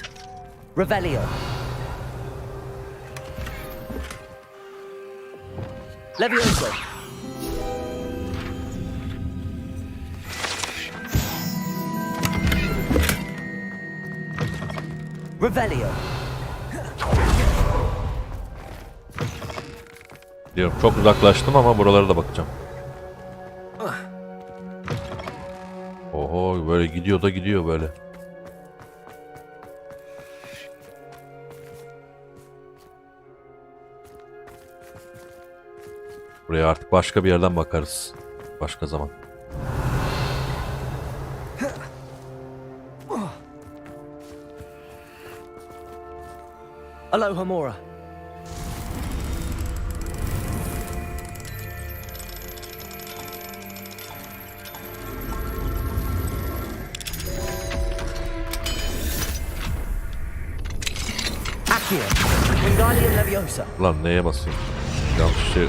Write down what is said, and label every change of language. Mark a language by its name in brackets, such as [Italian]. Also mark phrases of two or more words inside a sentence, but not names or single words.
[Turkish] Revelio. Levioso. Revelio. Diyorum, çok uzaklaştım ama buralara da bakacağım. Oho, böyle gidiyor da gidiyor böyle. Buraya artık başka bir yerden bakarız. Başka zaman. Alohomora. Accio. Wingardium Leviosa. Lan neye basayım? Yanlış şey.